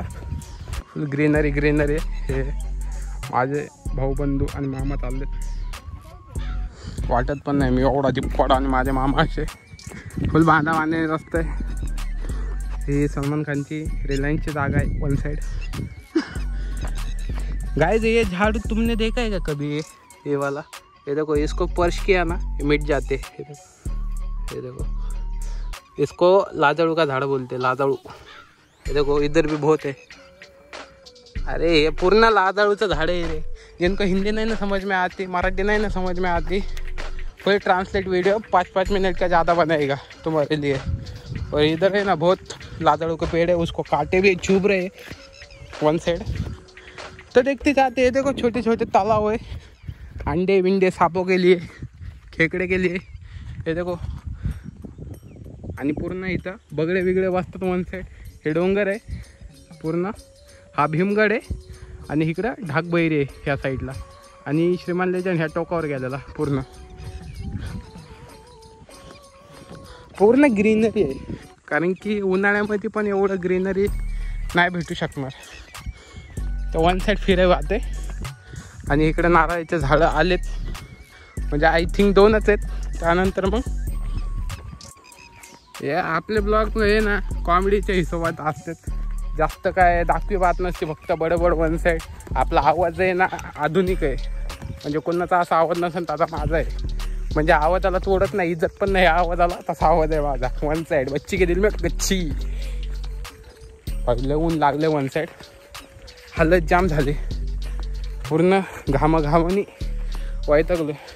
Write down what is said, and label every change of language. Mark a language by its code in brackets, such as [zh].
[mr] फुल greenery हे माझे भाऊबंधू आणि मामा चाललेत. वाटत पण नाही मी एवढा जिप्पड आणि माझे मामा असे फुल बांधे रस्ते. ही सलमान खानची रिलायन्सची जागा आहे वन साइड. [hi] गाइस ये झाड़ू तुमने देखा है क्या कभी? ये वाला, ये देखो, इसको स्पर्श किया ना मिट जाते. ये देखो, इसको लाजाड़ू का झाड़ बोलते, लाजाड़ू. ये देखो इधर भी बहुत है. अरे ये पूर्ण लाजाड़ूचं झाड़ है रे. जिनको हिंदी नहीं ना समझ में आती, मराठी नहीं ना समझ में आती, फुल ट्रांसलेट वीडियो 5-5 मिनट का ज़्यादा बनाएगा तुम्हारे लिए. और इधर है ना बहुत लाजाड़ू के पेड़ है, उसको काटे भी चुभ रहे वन साइड. तो देखते जाते हैं. देखो छोटे छोटे तालाब है, अंडे बिंडे सांपों के लिए, खेकडे के लिए. हे देखो. [mr] आणि पूर्ण इथं बगडे बिगडे बसतात वन साइड. हे डोंगर आहे पूर्ण. हा भीमगड आहे आणि इकडं ढाकबैरी आहे ह्या साईडला. आणि श्रीमान लेजंड ह्या टोकावर गेलेला. पूर्ण ग्रीनरी आहे. कारण की उन्हाळ्यामध्ये पण एवढं ग्रीनरी नाही भेटू शकणार. तर वन साईड फिरायला जाते. आणि इकडे नारळाचे झाडं आलेत, म्हणजे आय थिंक 2च आहेत. त्यानंतर मग हे आपले ब्लॉग हे ना कॉमेडीच्या हिशोबात असतात. जास्त काय दाखवी बात नसते, फक्त बडबड वन साईड. आपला आवाज आहे ना आधुनिक आहे, म्हणजे कोणाचा असा आवाज नसेल त्याचा माझा आहे. म्हणजे आवाजाला तोडत नाही, इज्जत पण नाही आवाजाला, तसा आवाज आहे माझा. वन साईड बच्ची के दिल में गच्ची. पहिले ऊन लागले वन साईड, हालत जाम झाली. पूर्ण घामाघामानी वैतागलो.